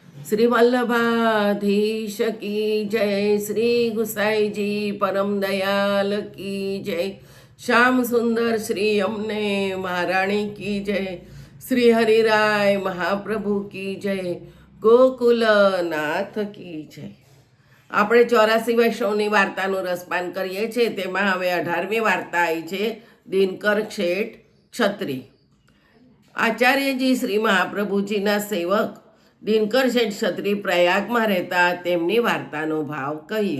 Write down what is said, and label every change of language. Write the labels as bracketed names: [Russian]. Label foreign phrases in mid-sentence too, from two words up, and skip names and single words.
[Hindi] श्री वल्लभाधीश की जय। श्री गुसाई जी परम दयाल की जय। श्याम सुंदर श्री यमुने महारानी की जय। श्री हरिराय महाप्रभु की जय। गोकुल नाथ की जय। [Gujarati] આપણે 84 વૈષ્ણવની વાર્તાનું રસપાન કરીએ છીએ। તેમાં હવે 18મી વાર્તા આવી છે, દિનકર શેઠ છત્રી। આચાર્યજી શ્રી મહાપ્રભુજીના સેવક દિનકર શેઠ છત્રી પ્રયાગમાં રહેતા, તેમની વાર્તાનો ભાવ કહીએ।